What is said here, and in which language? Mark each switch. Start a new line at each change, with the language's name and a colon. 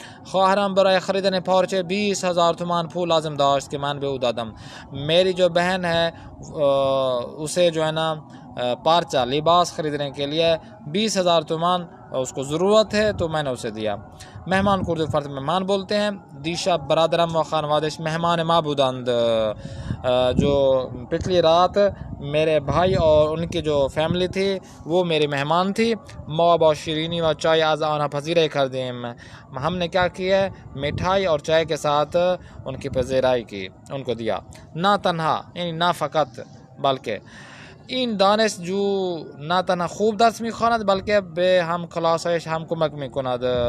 Persian: خواہرم برای خریدن پارچه 20,000 تومان پول لازم داشت کہ من به او دادم.
Urdu: میری جو بہن ہے اسے جو ہے نا پارچہ لباس خریدنے کے لیے 20,000 تومان اس کو ضرورت ہے تو میں نے اسے دیا. مہمان کو اردو فرد مہمان بولتے ہیں.
Persian: دیشا برادرم و خانوادش مہمان ما بودند.
Urdu: جو پچھلی رات میرے بھائی اور ان کی جو فیملی تھی وہ میری مہمان تھی.
Persian: ما با شیرینی و چائے از آنها پذیرائی کردیم.
Urdu: ہم نے کیا کیا ہے؟ مٹھائی اور چائے کے ساتھ ان کی پذیرائی کی، ان کو دیا.
Persian: نہ تنہا یعنی نہ فقط بلکہ این دانش جو نہ تنہا خوب درس میخواند بلکہ به هم کلاسش هم کمک میکند.